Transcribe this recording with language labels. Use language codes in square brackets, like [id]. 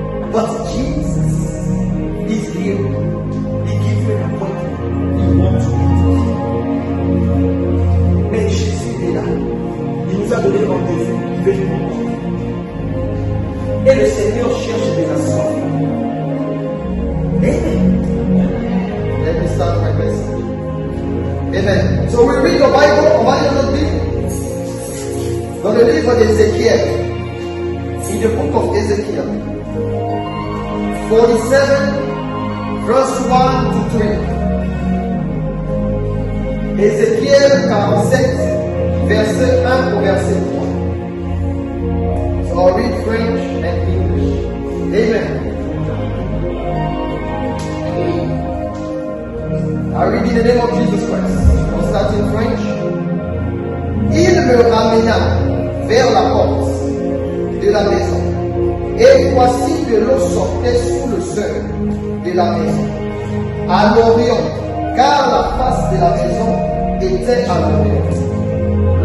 [en] But Jesus is here. He gives you an appointment. He wants to meet you. [fr] Mais Jésus est là. Il nous a donné rendez-vous. Il veut nous rencontrer. Et le Seigneur cherche des assoiffés. [en] Amen. Let me start my message. Amen. So we read the Bible. [fr] On va lire notre Bible. Dans le livre d'Ézéchiel. [en] In the book of Ezekiel 47, verse 1 to 3. [fr] Ézéchiel 47, verset 1 au verset 3. [en] So I'll read French and English. Amen. I read in the name of Jesus Christ. I'll start in French. [fr] Il me ramena vers la porte de la maison. Et voici que l'eau sortait sous le seuil de la maison, à l'orient, car la face de la maison était à l'orient.